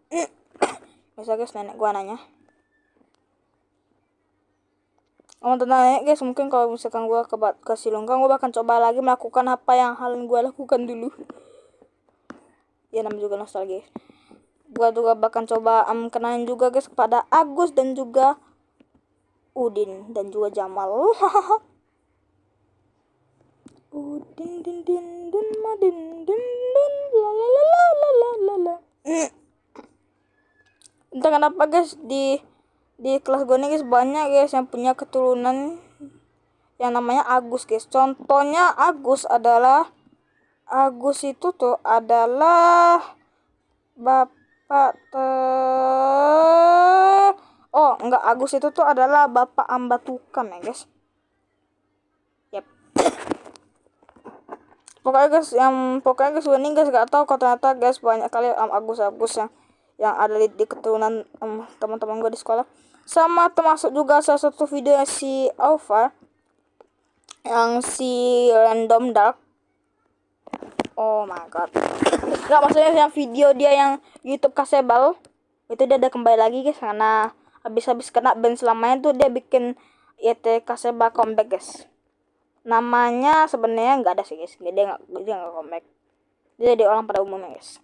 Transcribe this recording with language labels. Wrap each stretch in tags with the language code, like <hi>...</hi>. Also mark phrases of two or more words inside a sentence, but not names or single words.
<id>Biasa guys, nenek gua nanya. Tenang guys, mungkin kalau misalkan gue ke Silongkang, gue bakal coba lagi melakukan apa yang gue lakukan dulu. Ya namanya juga nostalgia. Gue juga bakal coba kenalin juga guys kepada Agus dan juga Udin dan juga Jamal. Udin din din dun ma din din dun la la la la la la la. Entah kenapa guys, di kelas gue nih guys banyak guys yang punya keturunan yang namanya Agus guys. Contohnya Agus itu tuh adalah bapak oh enggak, Agus itu tuh adalah bapak Ambatukam ya guys. Yap. Pokoknya guys ini guys gak tahu kok, ternyata guys banyak kali Agus yang ada di keturunan teman-teman gue di sekolah. Sama termasuk juga salah satu video si Alpha yang si Random Dark.</id> <en>Oh my god.</en> <id>Nggak, maksudnya yang video dia yang YouTube Kasebal itu dia udah kembali lagi guys, karena habis kena ban selamanya tuh dia bikin YT Kasebal comeback guys. Namanya sebenarnya nggak ada sih guys, dia nggak comeback, dia jadi orang pada umumnya guys.</id>